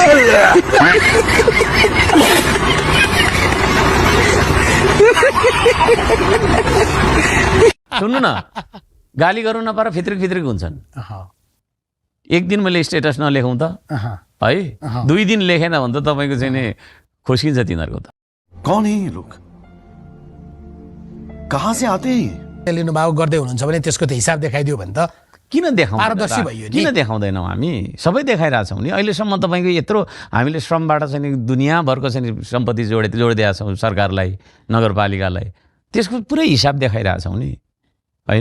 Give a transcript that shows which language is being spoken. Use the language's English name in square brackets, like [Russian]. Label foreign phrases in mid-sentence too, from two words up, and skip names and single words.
[Nepali] सुन्नु न, गाली गर्नु नपाएर फित्रिक फित्रिक हुन्छन्। एक दिन मैले स्टेटस नलेखौँ त है, 2 दिन लेखेन भने त तपाईँको चाहिँ नि खुस्किन्छ तिनीहरूको त। [Hindi] कौन है ये लोग, कहाँ से आते हैं? [Nepali] लिनुभएको गर्दै हुनुहुन्छ भने त्यसको त हिसाब देखाइदियो भने त किन देखाउँदैन? पारदर्शी भयो नि। किन देखाउँदैनौँ हामी? सबै देखाइरहेछौँ नि। अहिलेसम्म तपाईँको यत्रो हामीले श्रमबाट चाहिँ दुनियाँभरको चाहिँ सम्पत्ति जोडिदिएका छौँ सरकारलाई, नगरपालिकालाई, त्यसको पुरै हिसाब देखाइरहेछौँ नि होइन।